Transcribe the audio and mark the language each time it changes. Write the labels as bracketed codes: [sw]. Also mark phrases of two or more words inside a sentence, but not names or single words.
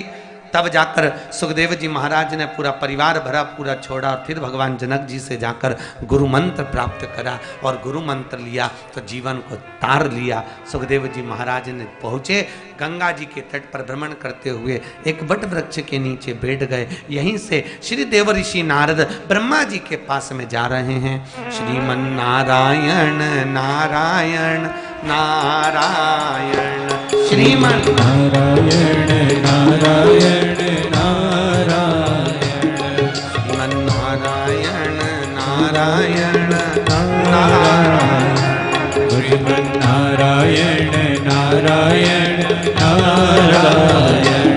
[hi] तब जाकर सुखदेव जी महाराज ने पूरा परिवार भरा पूरा छोड़ा और फिर भगवान जनक जी से जाकर गुरु मंत्र प्राप्त करा और गुरु मंत्र लिया तो जीवन को तार लिया। सुखदेव जी महाराज ने पहुँचे, गंगा जी के तट पर भ्रमण करते हुए एक वट वृक्ष के नीचे बैठ गए। यहीं से श्री देव ऋषि नारद ब्रह्मा जी के पास में जा रहे हैं। श्रीमन नारायण नारायण नारायण, श्रीमन नारायण नारायण नारायण, श्रीमन नारायण नारायण नारायण, श्रीमन नारायण नारायण नारायण,